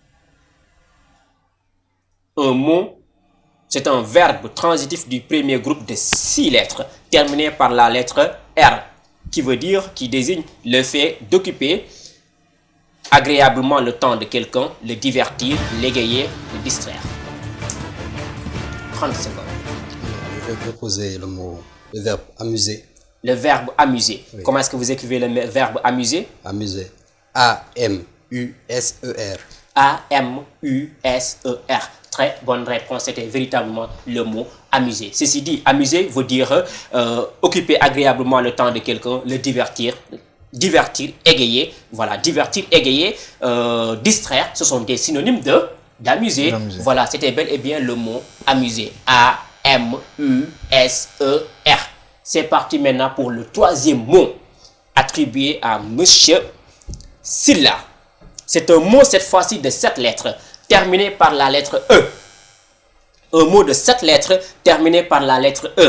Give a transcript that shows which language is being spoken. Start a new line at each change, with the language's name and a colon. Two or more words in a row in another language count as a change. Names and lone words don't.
French: Un mot, c'est un verbe transitif du premier groupe de 6 lettres, terminé par la lettre R, qui veut dire, qui désigne le fait d'occuper agréablement le temps de quelqu'un, le divertir, l'égayer, le distraire. 30 secondes. Je vais proposer le verbe amuser. Le verbe amuser. Oui. Comment est-ce que vous écrivez le verbe amuser? Amuser. A-M-U-S-E-R. A-M-U-S-E-R. Très bonne réponse, c'était véritablement le mot amuser. Ceci dit, amuser veut dire occuper agréablement le temps de quelqu'un, le divertir, égayer. Voilà, divertir, égayer, distraire, ce sont des synonymes d'amuser. Voilà, c'était bel et bien le mot amuser. A-M-U-S-E-R. C'est parti maintenant pour le troisième mot attribué à Monsieur Silla. C'est un mot cette fois-ci de 7 lettres, terminé par la lettre E. Un mot de 7 lettres terminé par la lettre E.